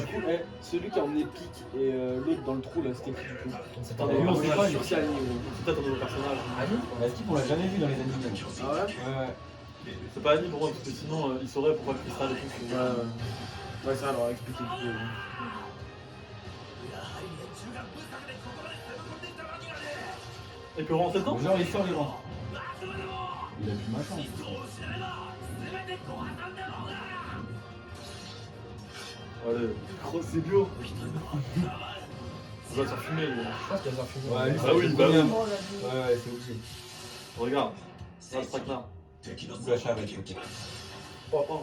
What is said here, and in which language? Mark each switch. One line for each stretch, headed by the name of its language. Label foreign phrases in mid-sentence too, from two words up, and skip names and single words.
French: Du coup, celui qui a emmené Pic et l'autre dans le trou là, c'était qui du coup? C'est Attends, pas mais lui, on sait pas, Sur lui. c'est Annie, ouais. C'est peut-être un nouveau personnage. Annie? Est-ce qu'il on l'a jamais vu dans les animés? Ah ouais? Ouais. C'est pas Annie pour moi, parce que sinon il saurait pourquoi Crystal et tout. Ouais, ça alors expliquer du coup.
Japanese: やはり連中が無策でここまで攻め込んできたわけだね
French: Et puis on rentre dedans? Genre, il sort, il rentre.
Japanese: まずはでも
French: Il a plus ma chance.
Japanese: 人を失えば
French: Allez, Oh, c'est dur. il va se faire fumer, lui. Je pense qu'il va se faire fumer. Ouais, lui, Ah oui, bah oui. Oh la vie. Ouais, c'est obligé. Regarde. Là, ce traquenard. Ou la charrette, peut-être. Oh, oh.